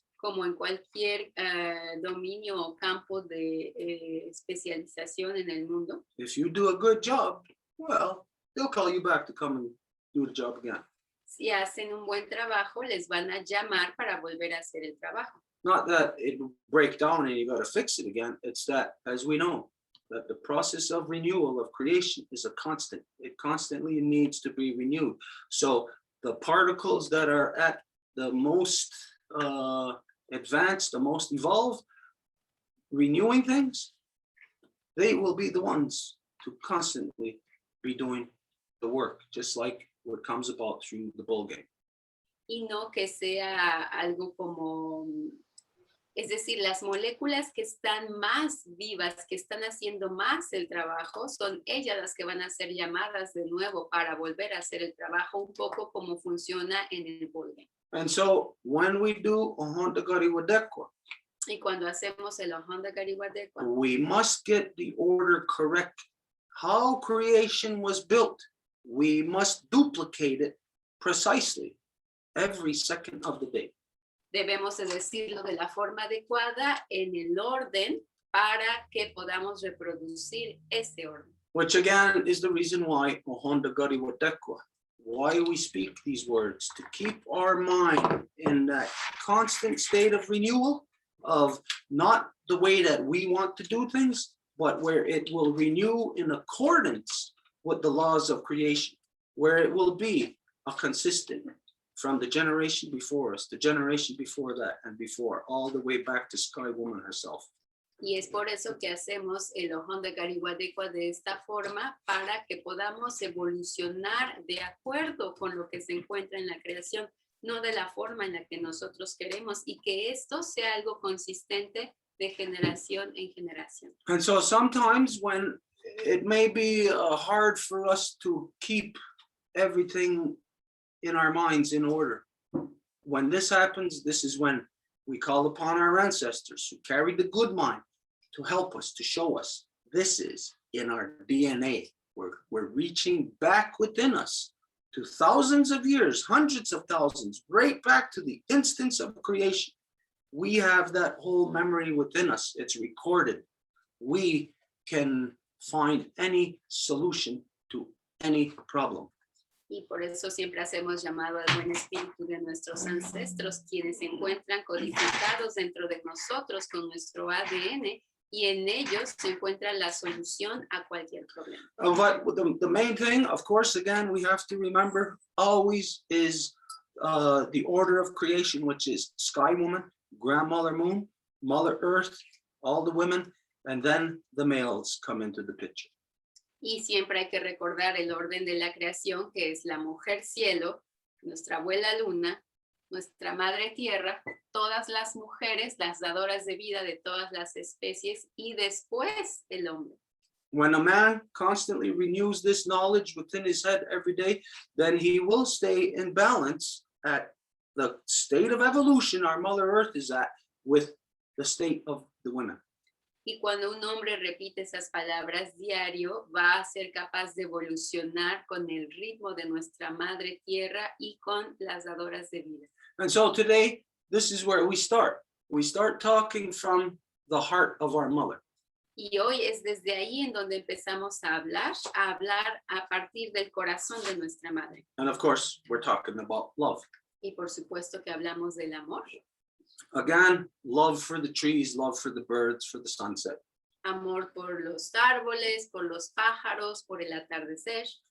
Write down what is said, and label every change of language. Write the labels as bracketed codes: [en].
[es] como en cualquier dominio o campo de especialización en el mundo, [en] if you do a good job, well, they'll call you back to come and do the job again. [es] si hacen un buen trabajo, les van a llamar para volver a hacer el trabajo. [en] Not that it will break down and you got to fix it again. It's that, as we know, that the process of renewal of creation is a constant. It constantly needs to be renewed. So the particles that are at the most advanced, the most evolved, renewing things, they will be the ones to constantly be doing the work, just like what comes about through the bull game. [es] Y no que sea algo como, es decir, las moléculas que están más vivas, que están haciendo más el trabajo, son ellas las que van a ser llamadas de nuevo para volver a hacer el trabajo, un poco como funciona en el bull game. [en] And so when we do Honda Gariwadekwa, [es] Y cuando hacemos el Honda Gariwadekwa, [en] we must get the order correct. How creation was built, we must duplicate it precisely every second of the day. [es] debemos de decirlo de la forma adecuada, en el orden, para que podamos reproducir ese orden. [en] Which again is the reason why Honda Gariwadekwa, why we speak these words, to keep our mind in that constant state of renewal, of not the way that we want to do things, but where it will renew in accordance with the laws of creation, where it will be a consistent from the generation before us, the generation before that, and before, all the way back to Sky Woman herself. [es] Y es por eso que hacemos el Honda Gariwadekwa de esta forma, para que podamos evolucionar de acuerdo con lo que se encuentra en la creación, no de la forma en la que nosotros queremos, y que esto sea algo consistente de generación en generación. [en] And so sometimes when it may be hard for us to keep everything in our minds in order, when this happens, this is when we call upon our ancestors who carried the good mind to help us, to show us this is in our DNA. We're reaching back within us to thousands of years, hundreds of thousands, right back to the instance of creation. We have that whole memory within us. It's recorded. We can find any solution to any problem. [es] Y por eso siempre hacemos llamado al buen espíritu de nuestros ancestros, quienes se encuentran codificados dentro de nosotros con nuestro ADN, y en ellos se encuentra la solución a cualquier problema. [en] But the main thing, of course, again, we have to remember always is the order of creation, which is Sky Woman, Grandmother Moon, Mother Earth, all the women, and then the males come into the picture. [es] Y siempre hay que recordar el orden de la creación, que es la mujer cielo, nuestra abuela luna, nuestra madre tierra, todas las mujeres, las dadoras de vida de todas las especies, y después el hombre. [en] When a man constantly renews this knowledge within his head every day, then he will stay in balance at the state of evolution our Mother Earth is at with the state of the women. [es] Y cuando un hombre repite esas palabras diario, va a ser capaz de evolucionar con el ritmo de nuestra madre tierra y con las dadoras de vida. [en] And so today, this is where we start. We start talking from the heart of our mother. [es] Y hoy es desde ahí en donde empezamos a hablar a partir del corazón de nuestra madre. [en] And of course, we're talking about love. [es] Y por supuesto que hablamos del amor. [en] Again, love for the trees, love for the birds, for the sunset. [es] Amor por los árboles, por los pájaros, por el atardecer.